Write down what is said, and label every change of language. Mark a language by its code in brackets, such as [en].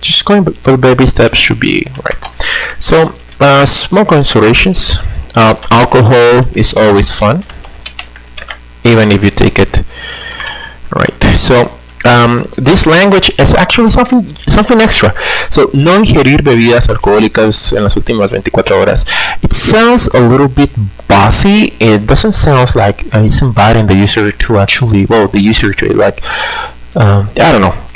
[en] Just going for the baby steps should be right. So small considerations. Alcohol is always fun, even if you take it right. So this language is actually something extra. [es] So no ingerir bebidas alcohólicas en las últimas 24 horas. [en] It sounds a little bit bossy. It doesn't sound like it's inviting the user to actually, well, the user to like, I don't know.